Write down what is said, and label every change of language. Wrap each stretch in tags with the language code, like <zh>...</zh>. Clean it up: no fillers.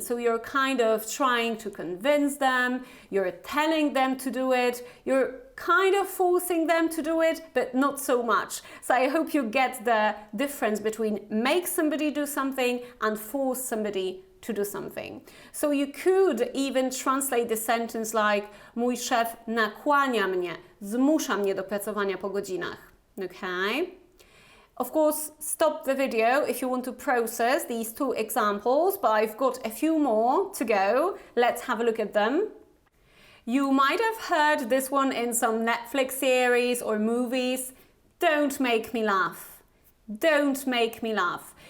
<en>So you're kind of trying to convince them, you're telling them to do it, you're kind of forcing them to do it, but not so much. So I hope you get the difference between make somebody do something and force somebody to do something. So you could even translate the sentence like</en> <pl>mój szef nakłania mnie, zmusza mnie do pracowania po godzinach.</pl> <en>Okay? Of course, stop the video if you want to process these two examples, but I've got a few more to go. Let's have a look at them. You might have heard this one in some Netflix series or movies. Don't make me laugh. Don't make me laugh.</en>